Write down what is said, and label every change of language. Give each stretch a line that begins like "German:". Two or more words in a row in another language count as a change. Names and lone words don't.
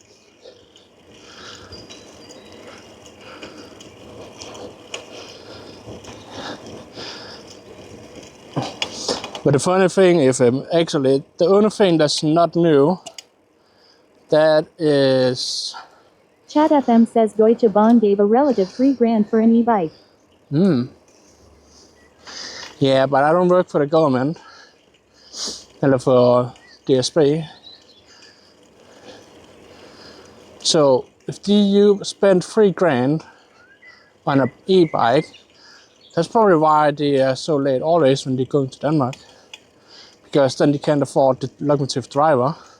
English: But the funny thing is, actually, the only thing that's not new, that is. Chat FM says Deutsche Bahn gave a relative $3,000 for an e-bike. Yeah, but I don't work for the government.
Danish: Eller for DSB.
English: So if you spend $3,000 on an e-bike, that's probably why they are so late always when they go to Denmark. Because then they can't afford the locomotive driver.